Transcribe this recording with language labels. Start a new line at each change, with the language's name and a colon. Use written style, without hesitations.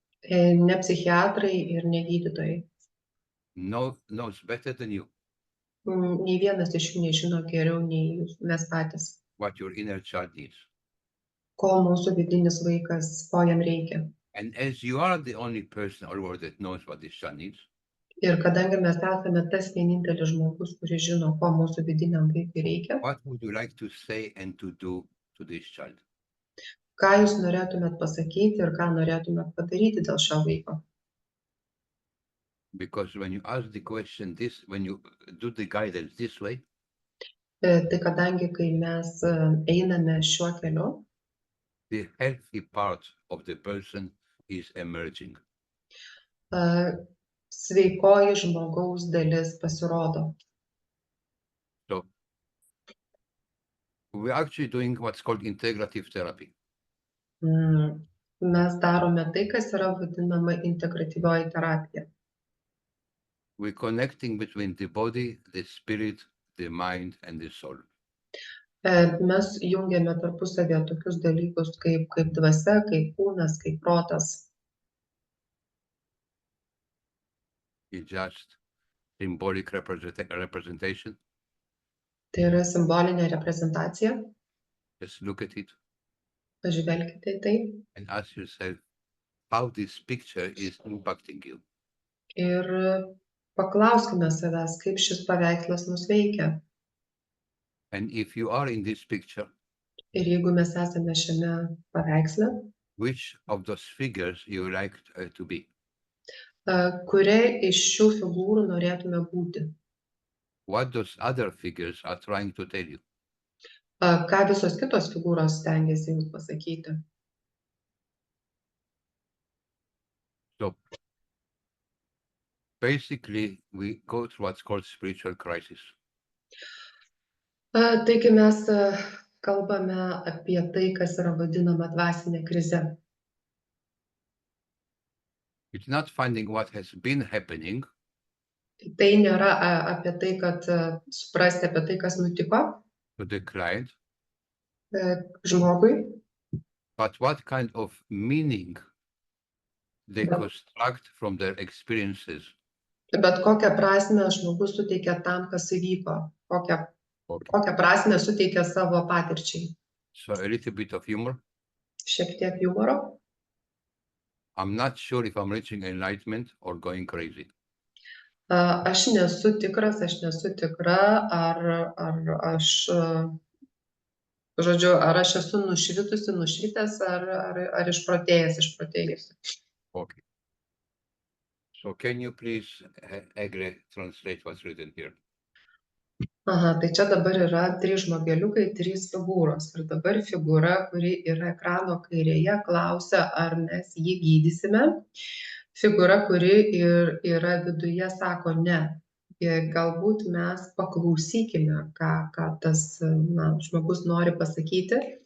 Lithuanian: ne psichiatrai ir ne gydytojai.
English: knows better than you
Lithuanian: Nei vienas iš jų nežino geriau nei jūs, mes patys,
English: what your inner child needs.
Lithuanian: ko mūsų vidinis vaikas, ko jam reikia.
English: And as you are the only person or world that knows what this child needs,
Lithuanian: Ir kadangi mes esame tas vienintelis žmogus, kuris žino, ko mūsų vidiniam vaikui reikia,
English: what would you like to say and to do to this child?
Lithuanian: ką jūs norėtumėt pasakyti ir ką norėtumėt padaryti dėl šio vaiko.
English: Because when you ask the question this, when you do the guidance this way,
Lithuanian: Tai kadangi, kai mes einame šiuo keliu,
English: the healthy part of the person is emerging.
Lithuanian: sveikoji žmogaus dalis pasirodo.
English: So we're actually doing what's called integrative therapy.
Lithuanian: Mes darome tai, kas yra vadinama integratyvioji terapija.
English: We're connecting between the body, the spirit, the mind, and the soul.
Lithuanian: Mes jungiame tarpusavėje tokius dalykus kaip dvasia, kaip kūnas, kaip protas.
English: It's just symbolic representation.
Lithuanian: Tai yra simbolinė reprezentacija.
English: Just look at it
Lithuanian: Pažvelkite į tai
English: and ask yourself how this picture is impacting you.
Lithuanian: ir paklauskime savęs, kaip šis paveikslas mus veikia.
English: And if you are in this picture,
Lithuanian: Ir jeigu mes esame šiame paveiksle,
English: which of those figures you like to be?
Lithuanian: kuriai iš šių figūrų norėtume būti?
English: What those other figures are trying to tell you?
Lithuanian: Ką visos kitos figūros stengiasi jums pasakyti?
English: So basically, we go through what's called spiritual crisis.
Lithuanian: Taigi mes kalbame apie tai, kas yra vadinama dvasinė krize.
English: It's not finding what has been happening,
Lithuanian: Tai nėra apie tai, kad suprasti apie tai, kas nutiko
English: to the client,
Lithuanian: žmogui,
English: but what kind of meaning they Yeah. construct from their experiences.
Lithuanian: bet kokią prasmę žmogus suteikia tam, kas įvyko,
English: Okay.
Lithuanian: kokią prasmę suteikia savo patirčiai.
English: So a little bit of humor.
Lithuanian: Šiek tiek humoro.
English: I'm not sure if I'm reaching enlightenment or going crazy.
Lithuanian: Aš nesu tikra, ar aš, žodžiu, ar aš esu nušvitęs, ar išprotėjęs.
English: Okay. So can you please, Egle, translate what's written here?
Lithuanian: Aha, tai čia dabar yra 3 žmogeliukai, 3 figūros. Ir dabar figūra, kuri yra ekrano kairėje, klausia, ar mes jį gydysime. Figūra, kuri yra viduje, sako ne. Galbūt mes paklausykime, ką tas žmogus nori pasakyti.